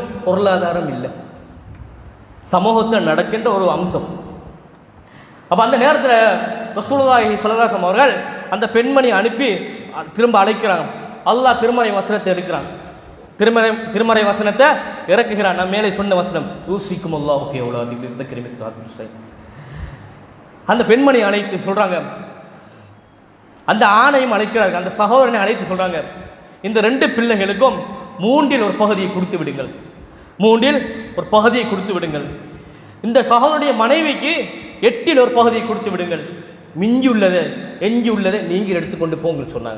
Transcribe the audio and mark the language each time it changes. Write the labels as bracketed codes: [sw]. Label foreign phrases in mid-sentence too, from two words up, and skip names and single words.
[ta] பொருளாதாரம் இல்லை, சமூகத்தில் நடக்கின்ற ஒரு அம்சம். அப்போ அந்த நேரத்தில் [ar] رسول الله صلى الله عليه وسلم [ta] அவர்கள் அந்த பெண்மணி அனுப்பி திரும்ப அழைக்கிறாங்க. அல்லாஹ் திருமறை வசனத்தை எடுக்கிறான், திருமறை வசனத்தை இறக்குகிறான். நான் மேலே சொன்ன வசனம், [ar] يوصيكم الله في أولادكم للذكر مثل حظ الأنثيين. [ta] அந்த பெண்மணி அழைத்து சொல்றாங்க, அந்த ஆணையும் அழைக்கிறார்கள், அந்த சகோதரனை அழைத்து சொல்றாங்க, இந்த 2 பிள்ளைகளுக்கும் 3இல் ஒரு பகுதியை கொடுத்து விடுங்கள், 3இல் ஒரு பகுதியை கொடுத்து விடுங்கள். இந்த சகோதரனுடைய மனைவிக்கு 8இல் ஒரு பகுதியை கொடுத்து விடுங்கள், எஞ்சி உள்ளதை நீங்கள் எடுத்துக்கொண்டு போங்கள் சொன்னாங்க.